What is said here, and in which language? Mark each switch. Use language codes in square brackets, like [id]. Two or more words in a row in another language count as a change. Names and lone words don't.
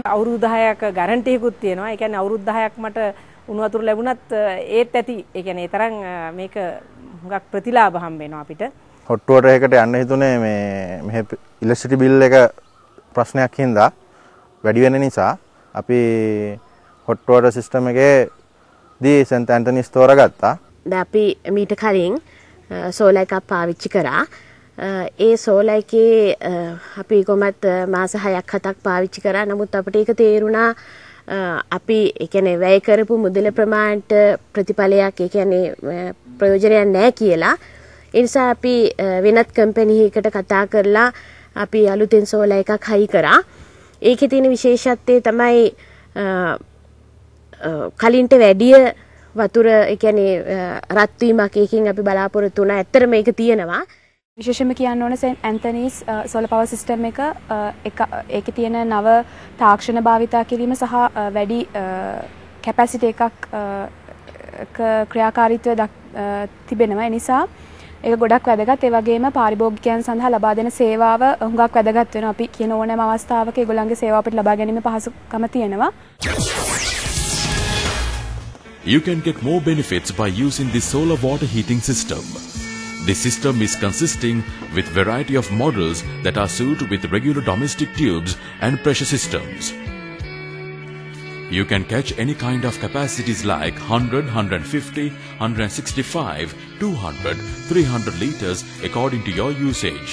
[si] අවුරුදු 10ක ගැරන්ටි එකකුත් තියෙනවා. ඒ කියන්නේ අවුරුදු 10ක් මට උණු වතුර ලැබුණත් ඒත් ඇති. ඒ කියන්නේ ඒ තරම් මේක හුඟක් ප්‍රතිලාභ හම්බ වෙනවා අපිට. [en] hot water [si] එකට යන්න හිතුනේ මේ ඉලෙක්ට්‍රිසිටි බිල් එක ප්‍රශ්නයක් හින්දා වැඩි වෙන නිසා අපි [en] hot water system [si] එකේ දී St. Anthony's තෝරගත්තා. දැන් අපි මීට කලින් සෝලා එකක් පාවිච්චි කරා. ඒ සෝලා එකේ අපි කොහොමත් මාස 6ක් 7ක් පාවිච්චි කරා. නමුත් අපිට ඒක තේරුණා අපි ඒ කියන්නේ වැය කරපු මුදල ප්‍රමාණයට ප්‍රතිඵලයක් ඒ කියන්නේ ප්‍රයෝජනයක් නැහැ කියලා. ඒ නිසා අපි වෙනත් කම්පැනි එකකට කතා කරලා අපි අලුතෙන් සෝලා එකක් හයි කරා. ඒකේ තියෙන විශේෂත්වය තමයි කලින්ට වැඩිය වතුර ඒ කියන්නේ රත් වීමක් එකකින් අපි බලාපොරොත්තු වුණා. ඇත්තටම මේක තියෙනවා. විශේෂයෙන්ම කියන්න ඕන St. Anthony's [en] solar power system [si] එක ඒකේ තියෙන නව තාක්ෂණ භාවිතා කිරීම සහ වැඩි capacity එකක් ක්‍රියාකාරීත්වය තිබෙනවා. ඒ නිසා ඒක ගොඩක් වැදගත්. ඒ වගේම පාරිභෝගිකයන් සඳහා ලබා දෙන සේවාව හුඟක් වැදගත් වෙනවා. අපි කියන ඕනෑම අවස්ථාවක ඒගොල්ලන්ගේ සේවාව අපිට ලබා ගැනීම පහසුකම තියෙනවා. [en] You can get more benefits by using this solar water heating system. This system is consisting with variety of models that are suited with regular domestic tubes and pressure systems. You can catch any kind of capacities like 100, 150, 165, 200, 300 liters according to your usage.